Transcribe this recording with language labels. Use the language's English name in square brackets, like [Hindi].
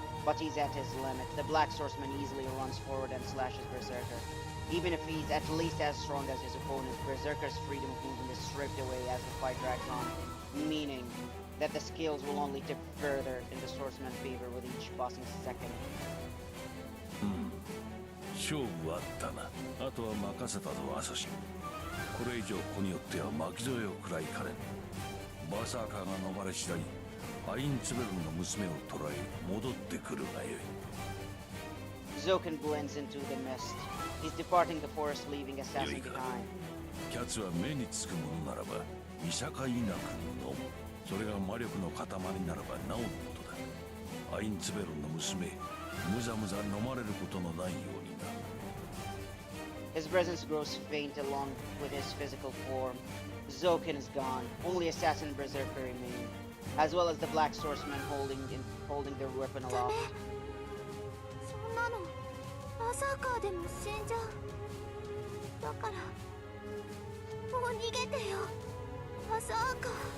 [English] But he's at his limit. The Black Swordsman easily runs forward and slashes Berserker. Even if he's at least as strong as his opponent, Berserker's freedom of movement is stripped away as the fight drags on, meaning that the scales will only tip further in the swordsman's favor with each passing second. [Japanese] 勝負あったな。あとは任せたぞアサシン。これ以上子によっては巻き添えを食らいかねん。バーサーカーが逃れ次第アインツベルンの娘を捕らえ戻ってくるがよい。 [English] Zoken blends into the mist. He's departing the forest, leaving Assassin [Japanese] よいか。 [English] behind. [Japanese] キャツは目につくものならば見境なくのむ。それが魔力の塊ならばなおのことだ。アインツベルンの娘、むざむざ飲まれることのないようにな。 [English] His presence grows faint along with his physical form. Zoken is gone. Only Assassin and Berserker remain, as well as the Black Swordsman holding their weapon [Japanese] ダ [English] aloft. [Japanese] メそんなのバーサーカーでも死んじゃう。だからもう逃げてよバーサーカー。